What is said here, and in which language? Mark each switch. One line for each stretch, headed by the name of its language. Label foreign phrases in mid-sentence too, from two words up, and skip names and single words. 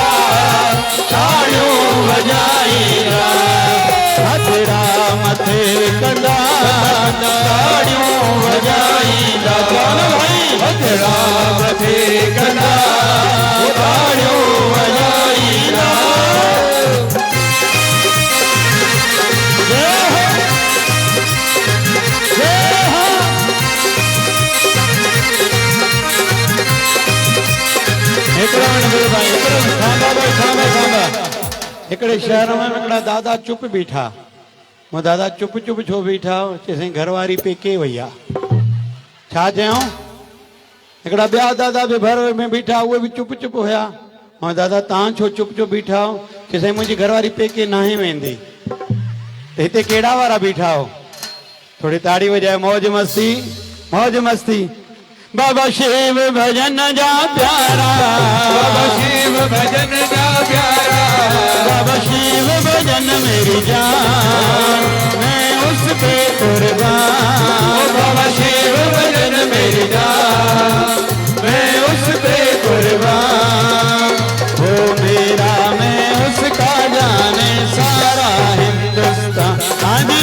Sindhi: ताड़ियूं वॼाईंदा हथड़ा मथे कंदा ताड़ियूं वॼाईंदा चवनि भाई हथड़ा मथे कंदा ताड़ियूं वॼाईंदा जय हो जय हो हिकिड़ो मिंट बीहो भाई हिकिड़ो थांबा भाई थांबा थांबा हिकिड़े शहर में हिकिड़ा दादा चुप बीठा वो दादा चुप चुप छो बीठा चईं घरवारी पेके वई आहे छा चयूं हिकिड़ा ॿिया दादा बि घर में बीठा उहे बि चुप चुप हुया ऐं दादा तव्हां छो चुप चुप बीठा हो चईं मुंहिंजी घरवारी पेके नाहे वेंदी त हिते कहिड़ा वारा बीठा हो थोड़ी ताड़ी वजाए मौज मस्ती बाबा शिव भजन जा प्यारा बाबा शिव भजन जा प्यारा
Hindi: बाबा शिव भजन मेरी जान मैं उस पे कुर्बान बाबा शिव भजन मेरी जान मैं उस पे कुर्बान वो मेरा मैं उसका जाने सारा हिंदुस्तान हाँ जी